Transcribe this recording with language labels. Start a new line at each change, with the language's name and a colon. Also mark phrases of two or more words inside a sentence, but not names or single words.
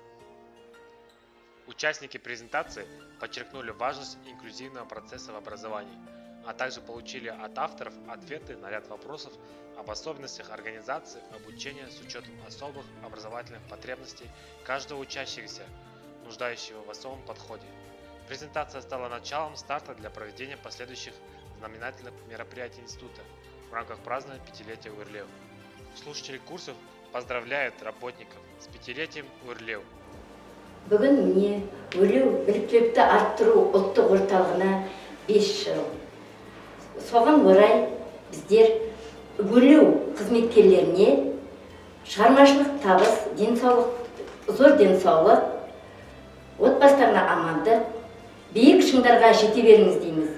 Russian: Участники презентации подчеркнули важность инклюзивного процесса в образовании, а также получили от авторов ответы на ряд вопросов об особенностях организации обучения с учетом особых образовательных потребностей каждого учащегося, нуждающего в особом подходе. Презентация стала началом старта для проведения последующих знаменательных мероприятий института в рамках празднования пятилетия УРЛЕУ. Слушатели курсов поздравляют работников с пятилетием УРЛЕУ.
Kazakh: Бүгін міне УРЛЕУ біліктілікті арттыру ұлттық орталығына 5 жыл. Соған орай біздер УРЛЕУ қызметкерлеріне шығармашылық табыс, зор денсаулық, отбасыларына амандық, биік шыңдарға жете беріңіз дейміз.